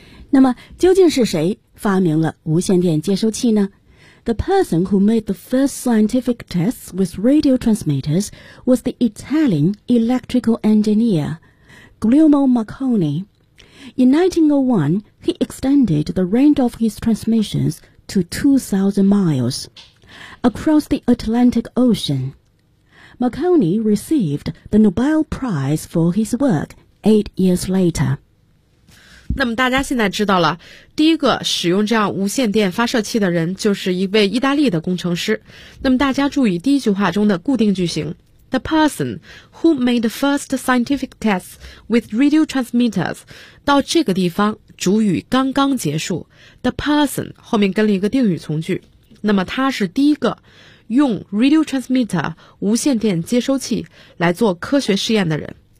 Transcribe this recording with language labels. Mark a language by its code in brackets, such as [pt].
[zh] 那么究竟是谁发明了无线电接收器呢？ [en] The person who made the first scientific tests with radio transmitters was the Italian electrical engineer Guglielmo Marconi。 In 1901, he extended the range of his transmissions to 2,000 miles across the Atlantic Ocean. Marconi received the Nobel Prize for his work 8 years later. [zh] 那么大家现在知道了，第一个使用这样无线电发射器的人就是一位意大利的工程师。那么大家注意第一句话中的固定句型。 The person who made the first scientific tests with radio transmitters， 到这个地方主语刚刚结束， the person 后面跟了一个定语从句，那么他是第一个用 radio transmitter 无线电接收器来做科学试验的人。